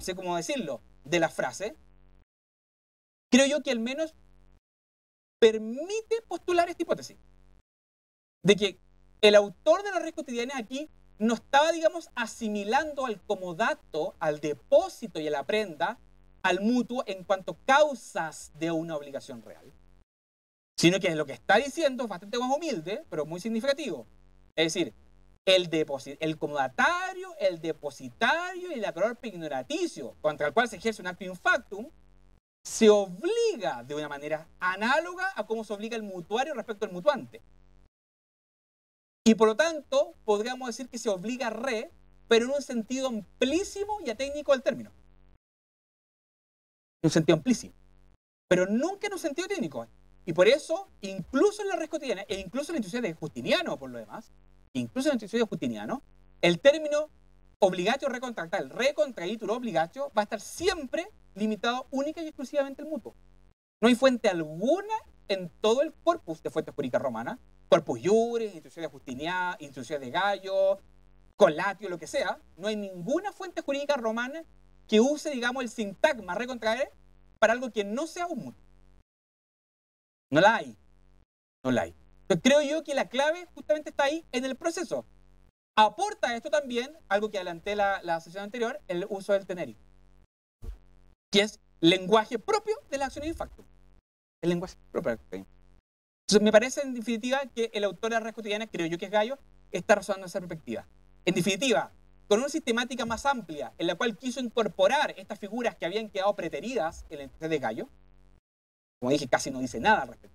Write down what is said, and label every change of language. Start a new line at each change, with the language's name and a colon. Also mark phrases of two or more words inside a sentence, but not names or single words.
Spanish: sé cómo decirlo, de la frase, creo yo que al menos permite postular esta hipótesis de que el autor de las redes cotidianas aquí no estaba, digamos, asimilando al comodato, al depósito y a la prenda, al mutuo en cuanto a causas de una obligación real, sino que lo que está diciendo es bastante más humilde, pero muy significativo. Es decir, el comodatario, el depositario y el acreedor ignoraticio, contra el cual se ejerce un acto
Latin: in factum,
Spanish: se obliga de una manera análoga a cómo se obliga el mutuario respecto al mutuante. Y por lo tanto, podríamos decir que se obliga re, pero en un sentido amplísimo y atécnico del término. En un sentido amplísimo. Pero nunca en un sentido técnico. Y por eso, incluso en la res cotidiana, e incluso en la institución de Justiniano, por lo demás, incluso en la institución de Justiniano, el término
Latin: obligatio recontractal, recontraitur obligatio,
Spanish: va a estar siempre limitado única y exclusivamente al mutuo. No hay fuente alguna en todo el corpus de fuentes jurídicas romanas,
Latin: corpus iuris,
Spanish: instituciones de Justiniano, instituciones de Gallo, colatio, lo que sea, no hay ninguna fuente jurídica romana que use, digamos, el sintagma recontraer para algo que no sea un mutuo. No la hay. No la hay. Entonces, creo yo que la clave justamente está ahí en el proceso. Aporta esto también, algo que adelanté la sesión anterior, el uso del teneri, que es lenguaje propio de la acción
Latin: in factum.
Spanish: El lenguaje propio de la acción. Entonces, me parece en definitiva que el autor de la res cotidiana, creo yo que es Gallo, está razonando esa perspectiva. En definitiva, con una sistemática más amplia, en la cual quiso incorporar estas figuras que habían quedado preteridas en el texto de Gallo, como dije, casi no dice nada al respecto.